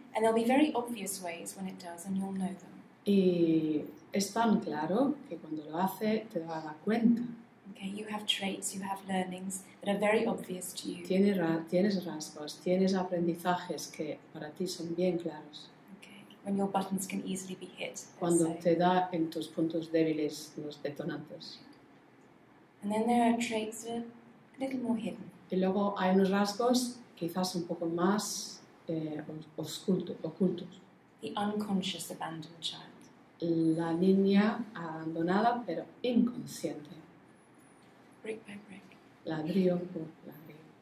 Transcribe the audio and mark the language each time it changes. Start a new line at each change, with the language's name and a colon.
English: And there'll be very obvious ways when it does, and you'll know them.
Spanish: Y es tan claro que cuando lo hace te vas a dar cuenta.
English: Okay, you have traits, you have learnings that are very obvious to you.
Spanish: Tienes rasgos, tienes aprendizajes que para ti son bien claros.
English: Okay, when your buttons can easily be hit. let's
Spanish: Cuando
English: say.
Spanish: te da en tus puntos débiles los detonantes.
English: And then there are traits that are a little more hidden.
Spanish: Y luego hay unos rasgos quizás un poco más ocultos.
English: The unconscious abandoned child.
Spanish: La niña abandonada pero inconsciente.
English: Brick by brick.
Spanish: Ladrillo por ladrillo.